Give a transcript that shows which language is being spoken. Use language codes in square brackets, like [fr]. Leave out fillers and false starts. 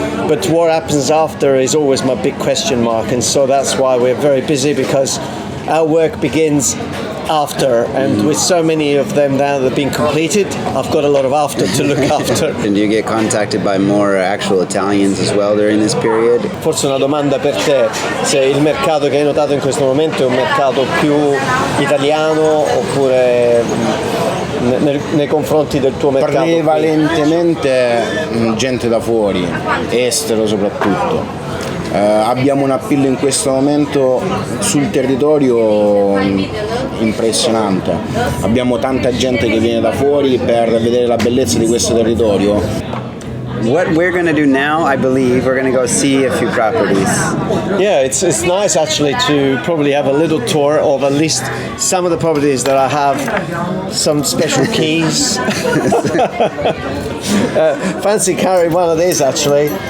[en] But what happens after is always my big question mark, and so that's why we're very busy, because our work begins after, and with so many of them now that have been completed, I've got a lot of after to look after. And do you get contacted by more actual Italians as well during this period? [it] Forse una domanda per te: se il mercato che hai notato in questo momento è un mercato più italiano oppure nei confronti del tuo mercato? Prevalentemente gente da fuori, estero soprattutto. Abbiamo un appeal in questo momento sul territorio impressionante. Abbiamo tanta gente che viene da fuori per vedere la bellezza di questo territorio. [en] what we're going to do now, I believe, we're going to go see a few properties. Yeah, it's nice actually to probably have a little tour of at least some of the properties that I have some special keys. Fancy carrying one of these actually.